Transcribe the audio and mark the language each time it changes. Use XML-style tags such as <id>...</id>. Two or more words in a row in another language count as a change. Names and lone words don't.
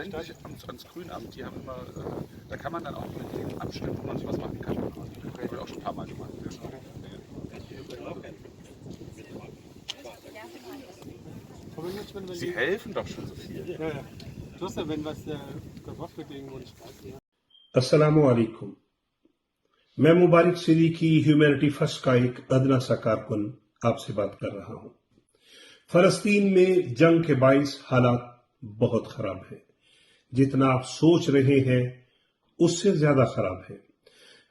<de>Wenn sich ans Grünamt, die haben immer, da kann man dann auch mit denen abstimmen, wo man was machen kann. Das habe ich auch schon ein paar Mal gemacht. Sie helfen doch schon so viel. Ja, ja. Du hast ja, wenn was gemacht wird, irgendwo nicht weiß.</de> <ar>السلام عليكم.</ar> <ur>میں مبارک صدیقی ہیومینٹی فرسٹ کا ایک ادنیٰ سا کارکن آپ سے بات کر رہا ہوں. فلسطین میں جنگ کے باعث حالات بہت خراب ہے है। جتنا آپ سوچ رہے ہیں اس سے زیادہ خراب ہے.</ur>